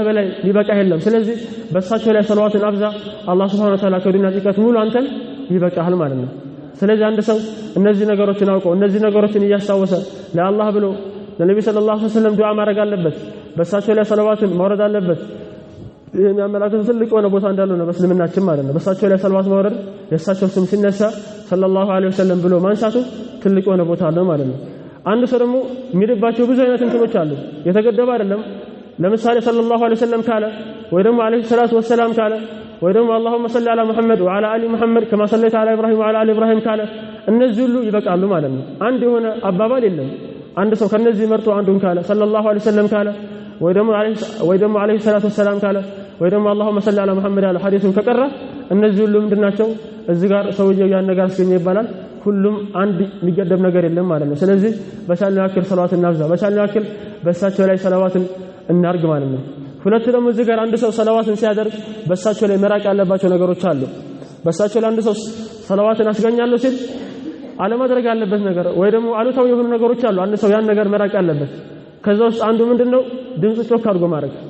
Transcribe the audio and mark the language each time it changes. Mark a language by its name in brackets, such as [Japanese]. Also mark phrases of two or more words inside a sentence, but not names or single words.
[Amharic] በላይ ሊበቃ የለም ስለዚህ በሳቸው ላይ ሰለዋትን አብዛ አላህ [Arabic] سبحانه وتعالى [Amharic] ከዱንያ ጭንቀት ሙሉ አንተን ይበቃሃል ማለት ነው ስለዚህ አንድ ሰው እነዚህ ነገሮችን አውቀው እነዚህ ነገሮችን እያስታወሰ ለአላህ ብሎ ለነብዩ [Arabic] صلى الله عليه وسلم [Amharic] ዱዓ ማድረግ አለበት በሳቸው ላይ ሰለዋትን ማውረድ አለበት የሚያመላክተው ትልቅ የሆነ ቦታ እንዳለው ነው በእስልምናችን ማለት ነው በሳቸው ላይ ሰለዋት ማውረድ የሳቸው ስም ሲነሳ ሰለላሁ ዐለይሂ ወሰለም ብሎ ማንሳቱ ትልቅ የሆነ ቦታ አለው ማለት ነው አንድ ሰው ደግሞ የሚድባቸው ብዙ አይነት እንትኖች አሉ የተገደበ አይደለም ለምሳሌ [Arabic] صلى الله عليه وسلم [Amharic] ካለ ወይ ደግሞ [Arabic] عليه الصلاة والسلام [Amharic] ካለ ወይ ደግሞ [Arabic] اللهم صل على محمد وعلى ال محمد كما صليت على ابراهيم وعلى ال ابراهيم [Amharic] ካለ እነዚህ ሁሉ ይበቃሉ ማለት ነው አንድ የሆነ አባባል የለም አንድ ሰው ከነዚህ መርጦ አንዱን ካለ [Arabic] صلى الله عليه وسلم [Amharic] ካለ ወይ ደግሞ [Arabic] عليه الصلاة والسلام [Amharic] ካለ ወይ ደግሞ [Arabic] اللهم صل على محمد [Amharic] ያለ ሐዲሱን ከቀረ እነዚህ ሁሉ ምንድናቸው እዚህ ጋር ሰውየው ያን ነገር አስገኘ ይባላል ሁሉም አንድ የሚገደብ ነገር የለም ማለት ነው ስለዚህ በቻልነው ያክል ሰለዋትን እናብዛ በቻልነው ያክል በሳቸው ላይ ሰለዋትን እናርግ ማለት ነው ሁለት ደግሞ እዚህ ጋር አንድ ሰው ሰለዋትን ሲያደርግ በሳቸው ላይ መራቅ ያለባቸው ነገሮች አሉ በሳቸው ላይ አንድ ሰው ሰለዋትን አስገኛለሁ ሲል አለማድረግ ያለበት ነገር ወይ ደግሞ አሉታዊ የሆኑ ነገሮች አሉ አንድ ሰው ያን ነገር መራቅ ያለበት ከዛ ውስጥ አንዱ ምንድነው ድምጽ ጮክ አድርጎ ማድረግ